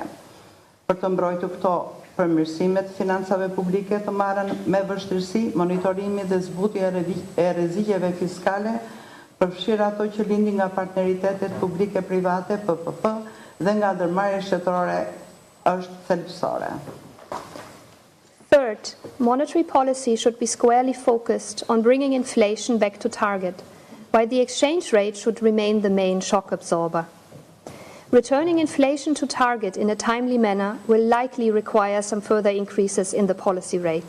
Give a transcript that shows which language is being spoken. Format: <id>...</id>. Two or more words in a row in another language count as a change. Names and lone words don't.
<sq>Për të mbrojtur këto përmirësimet financave publike të marrën me vështirësi, monitorimi dhe zbutja e rreziqeve fiskale, përfshirë ato që lindin nga partneritetet publike-private, PPP, dhe nga ndërmarrja shtetërore është thelbësore.</sq> <en>Third, monetary policy should be squarely focused on bringing inflation back to target, while the exchange rate should remain the main shock absorber. Returning inflation to target in a timely manner will likely require some further increases in the policy rate.</en>